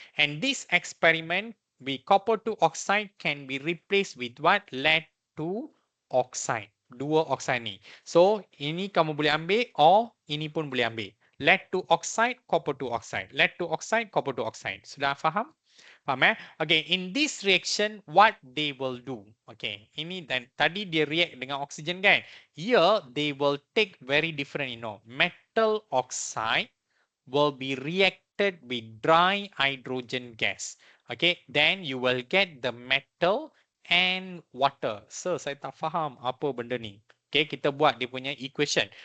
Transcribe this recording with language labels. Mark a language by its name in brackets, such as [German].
[English] And this experiment with copper 2 oxide can be replaced with what? Lead 2 oxide. [Malay] Dua oxide ni. So ini kamu boleh ambil or ini pun boleh ambil. Lead 2 oxide, copper 2 oxide. Lead 2 oxide, copper 2 oxide. Sudah faham? Faham [English] Okay, in this reaction, what they will do? [Malay] Okay, ini dan tadi dia react dengan oksigen kan? [English] Here, they will take very different, metal oxide will be reacted with dry hydrogen gas. Okay, then you will get the metal and water. [Malay] So, saya tak faham apa benda ni. Okay, kita buat dia punya equation.